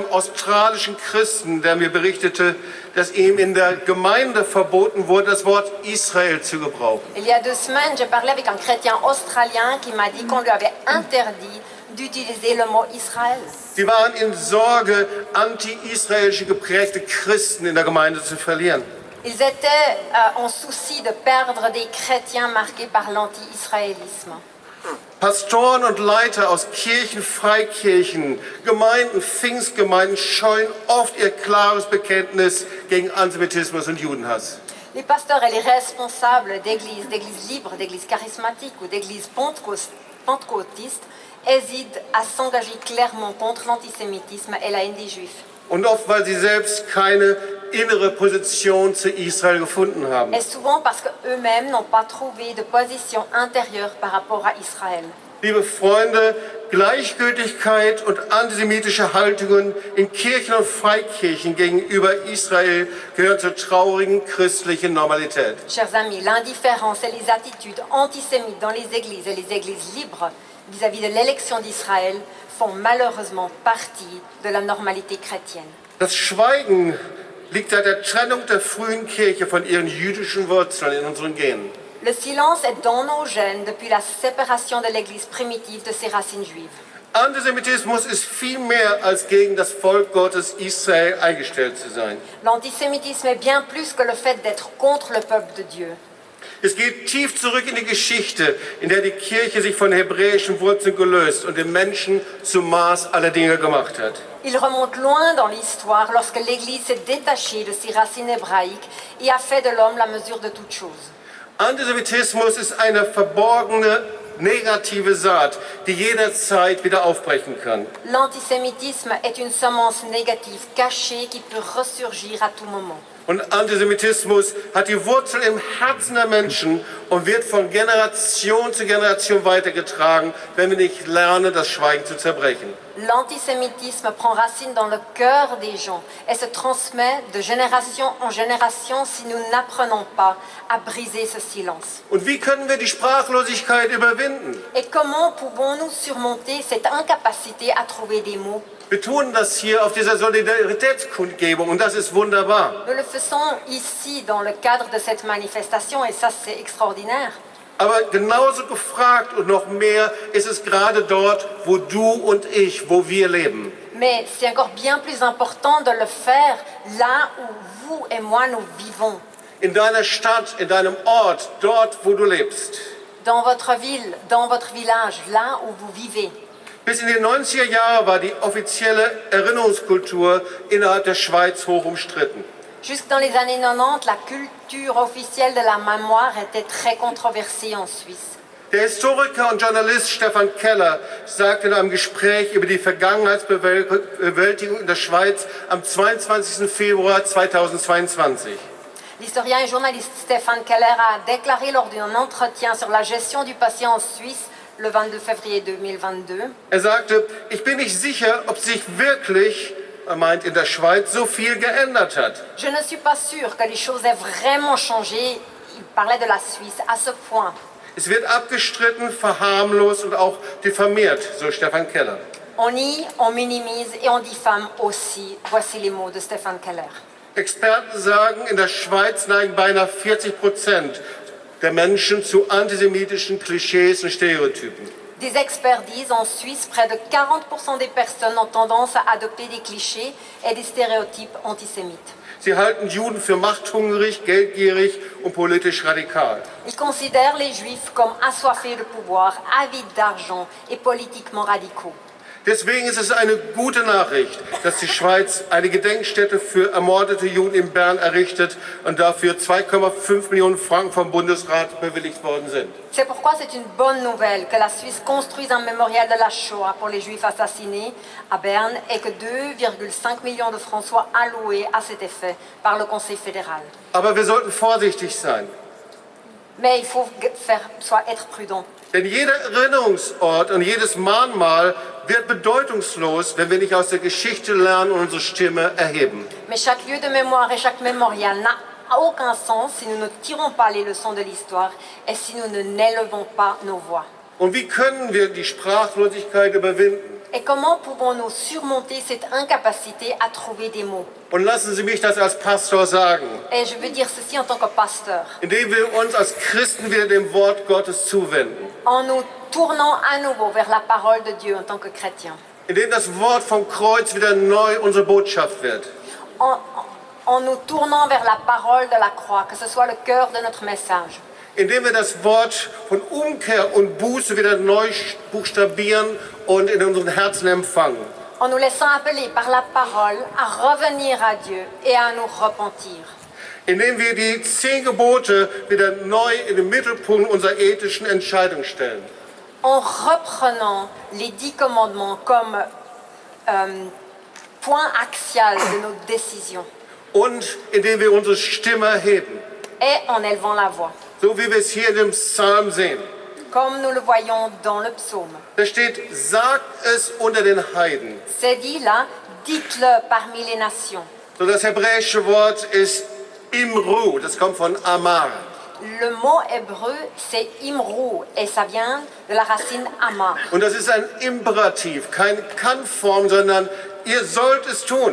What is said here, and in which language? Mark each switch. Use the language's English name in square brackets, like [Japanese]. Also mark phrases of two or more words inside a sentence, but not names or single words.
[German] australischen Christen, der mir berichtete, dass ihm in der Gemeinde verboten wurde, das Wort Israel zu gebrauchen. [French] Il y a 2 semaines, j'ai parlé avec un chrétien australien qui m'a dit qu'on lui avait interdit d'utiliser le mot Israël. [German] Sie waren in Sorge, anti-israelische geprägte Christen in der Gemeinde zu verlieren. [French] Ils étaient en souci de perdre des chrétiens marqués par l'anti-israélisme. [German] Pastoren und Leiter aus Kirchen, Freikirchen, Gemeinden, Pfingstgemeinden scheuen oft ihr klares Bekenntnis gegen Antisemitismus und Judenhass. [French] Les pasteurs et les responsables d'églises libres, d'églises charismatiques ou d'églises pentecôtistes hésitent à s'engager clairement contre l'antisémitisme et la haine des Juifs. [German] Und oft, weil sie selbst keine innere Position zu Israel gefunden haben. [French] Et souvent parce qu'eux-mêmes n'ont pas trouvé de position intérieure par rapport à Israël. [German] Liebe Freunde, Gleichgültigkeit und antisemitische Haltungen in Kirchen und Freikirchen gegenüber Israel gehören zur traurigen christlichen Normalität. [French] Chers amis, l'indifférence et les attitudes antisémites dans les églises et les églises libres vis-à-vis de l'élection d'Israël font malheureusement partie de la normalité chrétienne. [German] Das Schweigen liegt seit der Trennung der frühen Kirche von ihren jüdischen Wurzeln in unseren Genen. [French] Le silence est dans nos gènes depuis la séparation de l'Église primitive de ses racines juives. [German] Antisemitismus ist viel mehr als gegen das Volk Gottes Israel eingestellt zu sein. [French] L'antisémitisme est bien plus que le fait d'être contre le peuple de Dieu. [German] Es geht tief zurück in die Geschichte, in der die Kirche sich von hebräischen Wurzeln gelöst und den Menschen zum Maß aller Dinge gemacht hat. [French] Il remonte loin dans l'histoire lorsque l'Église s'est détachée de ses racines hébraïques et a fait de l'homme la mesure de toute chose. [German] Antisemitismus ist eine verborgene, negative Saat, die jederzeit wieder aufbrechen kann. [French] L'antisémitisme est une semence négative cachée qui peut ressurgir à tout moment. [German] Und Antisemitismus hat die Wurzel im Herzen der Menschen und wird von Generation zu Generation weitergetragen, wenn wir nicht lernen, das Schweigen zu zerbrechen. [French] L'antisémitisme prend racine dans le cœur des gens et se transmet de génération en génération si nous n'apprenons pas à briser ce silence. [German] Und wie können wir die Sprachlosigkeit überwinden? [French] Et comment pouvons-nous surmonter cette incapacité à trouver des mots? [German] Wir tun das hier auf dieser Solidaritätskundgebung und das ist wunderbar. [French] Nous le faisons ici dans le cadre de cette manifestation et ça c'est extraordinaire. [German] Aber genauso gefragt und noch mehr ist es gerade dort, wo du und ich, wo wir leben. [French] Mais c'est encore bien plus important de le faire là où vous et moi nous vivons. [German] In deiner Stadt, in deinem Ort, dort, wo du lebst. [French] Dans votre ville, dans votre village, là où vous vivez. [German] Bis in die 90er Jahre war die offizielle Erinnerungskultur innerhalb der Schweiz hoch umstritten. [French] Jusque dans les années 90, la culture officielle de la mémoire était très controversée en Suisse. [German] Der Historiker und Journalist Stefan Keller sagte in einem Gespräch über die Vergangenheitsbewältigung in der Schweiz am 22. Februar 2022. [French] L'historien et journaliste Stefan Keller a déclaré lors d'un entretien sur la gestion du passé en Suisse le 22 février 2022. [German] Er sagte, ich bin nicht sicher, ob sich wirklich, er meint in der Schweiz, so viel geändert hat. [French] Je ne suis pas sûr que les choses aient vraiment changé. Il parlait de la Suisse à ce point. [German] Es wird abgestritten, verharmlost und auch diffamiert, so Stefan Keller. [French] On nie, on minimise et on diffame aussi. Voici les mots de Stefan Keller. [German] Experten sagen, in der Schweiz neigen beinahe 40% der Menschen zu antisemitischen Klischees und Stereotypen. [French] Des experts disent en Suisse, près de 40% des personnes ont tendance à adopter des clichés et des stéréotypes antisémites. [German] Sie halten Juden für machthungrig, geldgierig und politisch radikal. [French] Ils considèrent les Juifs comme assoiffés de pouvoir, avides d'argent et politiquement radicaux. [German] Deswegen ist es eine gute Nachricht, dass die Schweiz eine Gedenkstätte für ermordete Juden in Bern errichtet und dafür 2,5 Millionen Franken vom Bundesrat bewilligt worden sind. [French] C'est pourquoi c'est une bonne nouvelle que la Suisse construise un mémorial de la Shoah pour les Juifs assassinés à Berne et que 2,5 millions de francs soient alloués à cet effet par le Conseil fédéral. [German] Aber wir sollten vorsichtig sein. [French] Mais il faut être prudent. [German] Denn jeder Erinnerungsort und jedes Mahnmal wird bedeutungslos, wenn wir nicht aus der Geschichte lernen und unsere Stimme erheben. [French] Mais chaque lieu de mémoire et chaque mémorial n'a aucun sens si nous ne tirons pas les leçons de l'histoire et si nous n'élevons pas nos voix. [German] Und wie können wir die Sprachlosigkeit überwinden? [French] Et comment pouvons-nous surmonter cette incapacité à trouver des mots? [German] Und lassen Sie mich das als Pastor sagen, [French] Et je veux dire ceci en tant que pasteur, [German] indem wir uns als Christen wieder dem Wort Gottes zuwenden, [French] en nous tournant à nouveau vers la parole de Dieu en tant que chrétien, [German] indem das Wort vom Kreuz wieder neu unsere Botschaft wird. [French] en nous tournant vers la parole de la croix, que ce soit le cœur de notre message, [German] Indem wir das Wort von Umkehr und Buße wieder neu buchstabieren und in unseren Herzen empfangen. [French] en nous laissant appeler par la parole à revenir à Dieu et à nous repentir. [German] Indem wir die 10 Gebote wieder neu in den Mittelpunkt unserer ethischen Entscheidung stellen. [French] En reprenant les 10 commandements comme point axial de nos décisions [German] Und indem wir unsere Stimme erheben. [French] et en élevant la voix, [German] So wie wir es hier in dem Psalm sehen. [French] comme nous le voyons dans le psaume. [German] Da steht, sagt es unter den Heiden. [French] C'est dit là, dites-le parmi les nations. [German] So das hebräische Wort ist Imru, das kommt von Amar. [French] Le mot hébreu, c'est imrou et ça vient de la racine ama. [German] Und das ist ein Imperativ, keine Kannform, sondern ihr sollt es tun.